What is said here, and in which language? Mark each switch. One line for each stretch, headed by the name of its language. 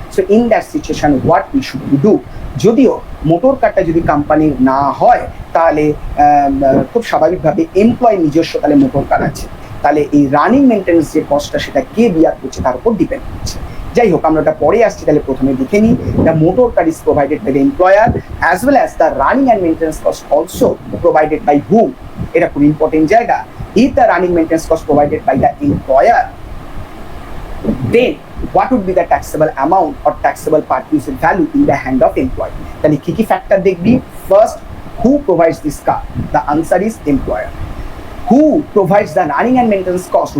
English: So in that situation, what we should do?
Bangla: যদিও motor কারটা যদি কোম্পানির না হয়, তাহলে খুব স্বাভাবিকভাবে এমপ্লয় নিজস্ব তাহলে মোটর কার আছে, তাহলে এই রানিং মেনটেন্যান্স যে কস্টটা সেটা কে বিয়ার করছে তার উপর ডিপেন্ড করছে। যাই হোক, আমরা ওটা পরে আসছি, তাহলে প্রথমে দেখে নিই
English: The motor car is provided by the employer as well as the running and maintenance cost also provided by hmm.
Bangla: এটা খুব ইম্পর্টেন্ট জায়গা।
English: If the running maintenance cost provided by the employer, then what would be the taxable amount or taxable purchase value in the hand of employee?
Bangla: তাহলে কি কি factor দেখবি? First,
English: who provides this car? The answer is employer. Who provides the running and maintenance cost?